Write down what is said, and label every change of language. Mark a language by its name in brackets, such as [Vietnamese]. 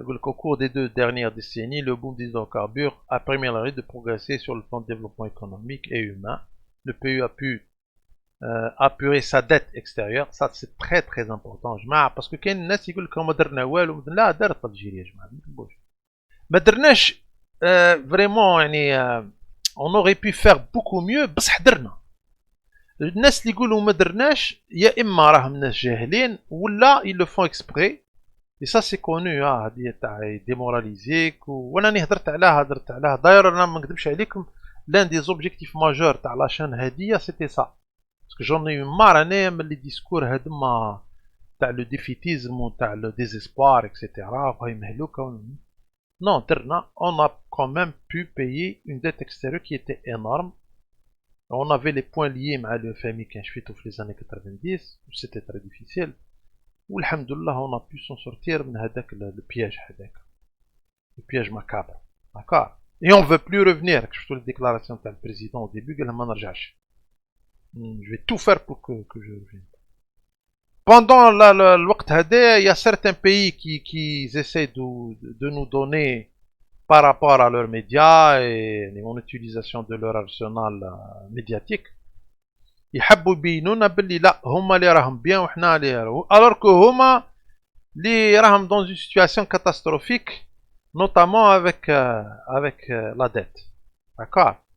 [French] Au cours des 2 dernières décennies, le boom des hydrocarbures a permis à la de progresser sur le plan de développement économique et humain. Le pays a pu apurer sa dette extérieure. Ça, c'est très très important. Parce que [Arabic] كاين الناس يقول لك ما درنا والو. لا دارت الجيري يا جماعه. ما درناش [French] vraiment [Arabic] يعني [French] on aurait pu faire beaucoup mieux [Arabic] بصح درنا. الناس اللي يقولوا ما درناش يا اما راهم ناس جاهلين ولا [French] ils le font exprès. Et ça c'est connu [Arabic] هذه تاع [French] démoraliser [Arabic] وانا هضرت عليها داير انا ما نكذبش عليكم [French] l'un des objectifs majeurs [Arabic] تاع [French] la chaîne هذه c'était ça parce que j'en ai eu marre [Arabic] انا من [French] les discours [Arabic] هذوما تاع [French] le défaitisme [Arabic] وتاع [French] le désespoir etc. [Arabic] بغا يمهلوك [French] non [Arabic] درنا [French] on a quand même pu payer une dette extérieure qui était énorme. On avait les points liés [Arabic] مع [French] le FMI [Arabic] كان شفيتو في [French] les années 90 c'était très difficile. [Arabic] والحمد لله [French] on a pu s'en sortir [Arabic] من هذاك البياج هذاك البياج [French] macabre. D'accord. Et on veut plus revenir. [Arabic] شفتوا [French] les déclarations [Arabic] تاع البريزيدون [French] au début [Arabic] قال ما نرجعش. [French] Je vais tout faire pour que je revienne. Pendant [Arabic] الوقت هذا [French] il y a certains pays qui essaient de nous donner par rapport à leurs médias et en utilisation de leur arsenal médiatique [Arabic] يحبوا يبينونا باللي لا هما اللي راهم بيان وحنا اللي [French] alors que [Arabic] هما اللي راهم [French] dans une situation catastrophique notamment avec la dette. D'accord.